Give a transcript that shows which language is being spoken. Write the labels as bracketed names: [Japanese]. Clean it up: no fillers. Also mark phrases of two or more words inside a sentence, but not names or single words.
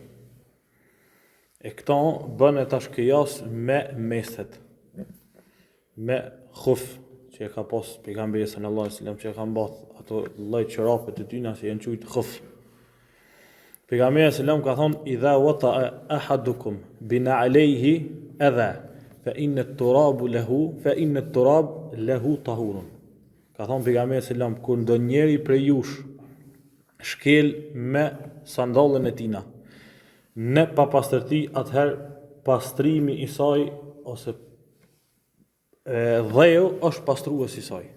[Albanian] E këto bën e tash kjas me meset, me khuf që e ka pas pejgamberi [Arabic] صلى الله عليه وسلم, [Albanian] që e kanë bërë ato lloj çorape të tyna që janë quajtur khuf. [Arabic] Pejgamberi sallallahu [Albanian] ka thonë [Arabic] إذا وطئ أحدكم بنعليه الأذى فإن التراب له طهور. [Albanian] Ka thonë pejgamberi sallallahu kur ndonjëri prej jush shkel me sandallën e tina në papastërti, atëherë pastrimi i saj ose dheu është pastrues i saj.